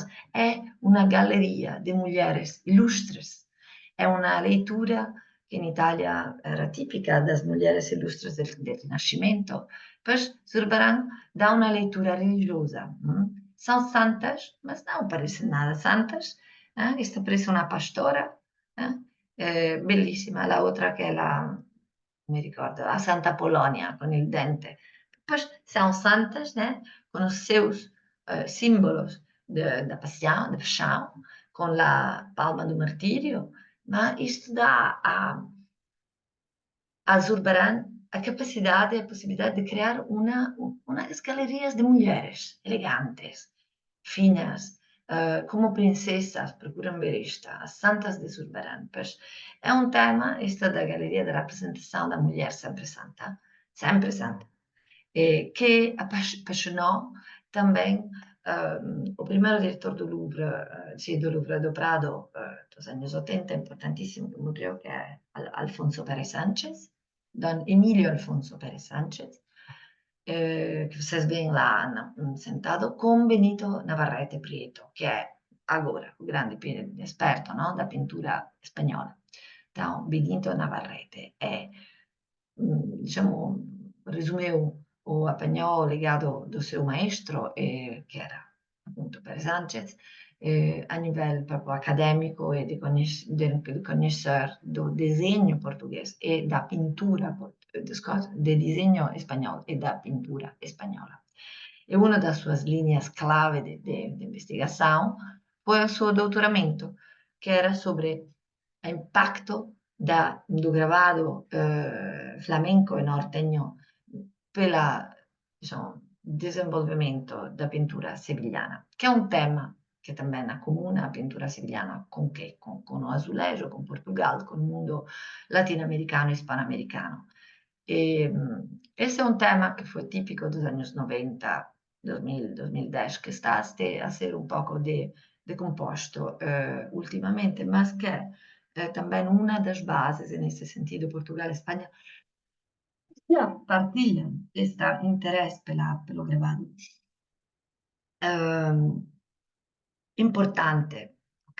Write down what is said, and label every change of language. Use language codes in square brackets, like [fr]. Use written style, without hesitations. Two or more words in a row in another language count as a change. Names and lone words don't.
[pt] É uma galeria de mulheres ilustres. É uma leitura que em Itália era típica das mulheres ilustres do Rinascimento. Pois Zurbarán dá uma leitura religiosa. São santas, mas não parecem nada santas. Esta parece uma pastora, bellissima. La outra que é [it] mi ricordo, [pt] a Santa Polonia [it] con il dente. [pt] Poi são santas, né, com os seus símbolos da paixão, com a palma do martírio, mas isto dá a Zurbarán a capacidade e a possibilidade de criar umas galerias de mulheres elegantes, finas, como princesas, procuram ver isto, as santas de Zurbarán. Pois é um tema, esta da galeria da representação da mulher sempre santa, que apaixonou também o primeiro diretor do Louvre, do Louvre do Prado, dos anos 80, importantíssimo, que morreu, que é Alfonso Pérez Sánchez, Don Emílio Alfonso Pérez Sánchez, que vocês veem lá sentado, com Benito Navarrete Prieto, que é agora o grande esperto, no, da pintura espanhola. Então, Benito Navarrete é, diciamo, resumeu o apanhou o legado do seu maestro, que era appunto Pérez Sánchez, a nível [it] proprio accademico e di [pt] conhecer do desenho português e da pintura, de desenho espanhol e da pintura espanhola. E uma das suas linhas clave de investigação foi o seu doutoramento, que era sobre o impacto do gravado flamenco e norteño pelo desenvolvimento da pintura sevillana, [it] che è un tema che [pt] também accomuna a pintura sevillana con o azulejo, con Portugal, [it] con il mondo latinoamericano e hispanoamericano. [pt] Ese é um tema que foi típico dos anos 90, 2000, 2010, que está a ser um pouco decomposto ultimamente, mas que é também uma das bases, e nesse sentido Portugal e Espanha partilham este interesse pelo gravado importante, ok?